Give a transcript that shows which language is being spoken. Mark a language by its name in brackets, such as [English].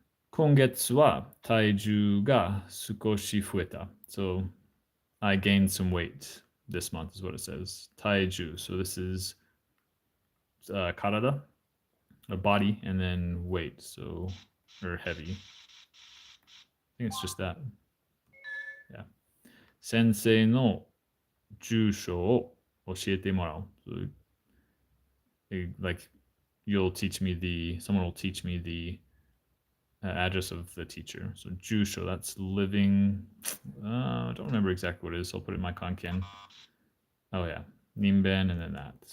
[Japanese] 今月は体重が少し増えた. [English] So I gained some weight this month is what it says. [Japanese] 体重. [English] So this is karada, a body, and then weight. So, or heavy. I think it's just that. Yeah. [Japanese] 先生の住所を教えてもらう. [English] So, like, someone will teach me the address of the teacher. So Jusho, that's living. I don't remember exactly what it is, so I'll put it in my Kanken. Oh yeah, Nimben and then that.